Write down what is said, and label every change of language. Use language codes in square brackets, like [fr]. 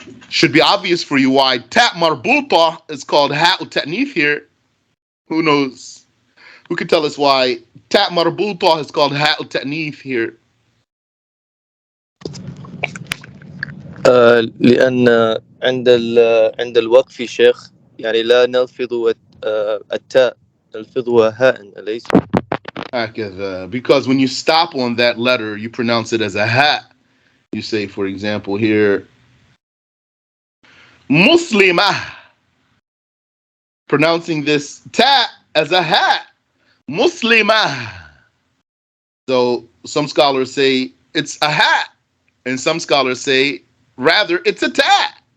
[en] Should be obvious for you why ta marbuta is called هاء التأنيث here. Who knows? Who can tell us why ta marbuta is called هاء التأنيث here? [ar] لأن عند الوقف شيخ يعني لا نلفظ التاء نلفظها هاء أليس؟ [en] Because when you stop on that letter, you pronounce it as a ha. You say, for example, here, Muslimah, pronouncing this ta as a ha. Muslimah. So some scholars say it's a ha, and some scholars say rather it's a ta.